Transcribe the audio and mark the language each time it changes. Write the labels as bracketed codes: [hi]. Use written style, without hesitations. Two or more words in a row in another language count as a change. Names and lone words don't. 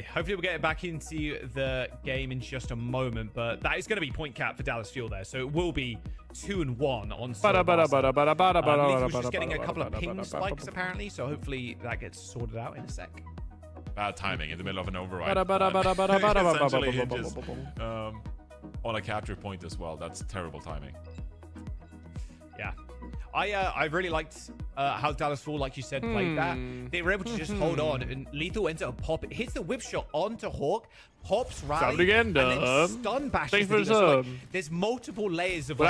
[en] Hopefully we'll get back into the game in just a moment, but that is going to be point cap for Dallas Fuel there. So it will be 2-1 on Lethal was just getting a couple of ping spikes apparently, so hopefully that gets sorted out in a sec. Bad timing in the middle of an override. Bada, bada, bada, bada, bada, Essentially bada, hinges bada, on on a capture point as well. That's terrible timing. Yeah. I really liked how Dallas Fuel, like you said, played that. They were able to just hold on, and Lethal ends up popping, hits the whip shot onto Hawk, pops rally, again, and then stun bashes the dealer. So, like, there's multiple layers of.